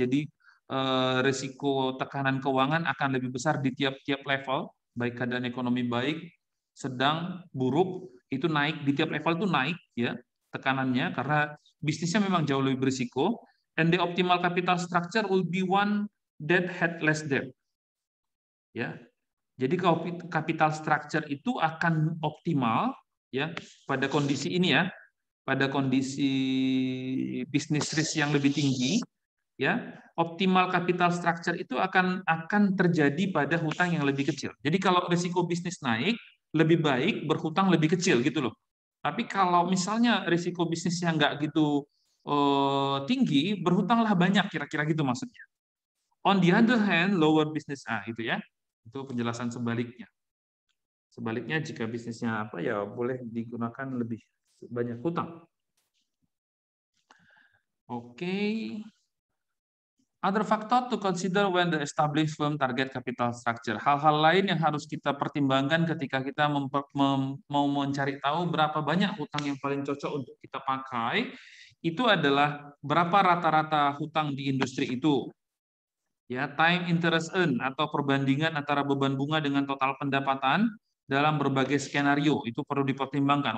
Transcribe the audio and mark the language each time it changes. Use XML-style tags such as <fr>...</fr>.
<id>Jadi risiko tekanan keuangan akan lebih besar di tiap-tiap level, baik keadaan ekonomi baik, sedang, buruk, itu naik di tiap level itu naik, ya, tekanannya karena bisnisnya memang jauh lebih berisiko.</id> <en>And the optimal capital structure will be one that had less debt.</en> <id>Ya, jadi capital structure itu akan optimal, ya, pada kondisi ini, ya, pada kondisi bisnis risk yang lebih tinggi, ya, optimal capital structure itu akan terjadi pada hutang yang lebih kecil. Jadi kalau risiko bisnis naik, lebih baik berhutang lebih kecil gitu loh. Tapi kalau misalnya risiko bisnisnya nggak gitu tinggi, berhutanglah banyak, kira-kira gitu maksudnya.</id> <en>On the other hand, lower business</en> <id>itu, ya, itu penjelasan sebaliknya. Sebaliknya jika bisnisnya apa, ya boleh digunakan lebih banyak hutang. Oke.</id> <en>Other factor to consider when the established firm target capital structure.</en> <id>Hal-hal lain yang harus kita pertimbangkan ketika kita mau mencari tahu berapa banyak hutang yang paling cocok untuk kita pakai, itu adalah berapa rata-rata hutang di industri itu. Ya, time interest earn atau perbandingan antara beban bunga dengan total pendapatan dalam berbagai skenario itu perlu dipertimbangkan.</id>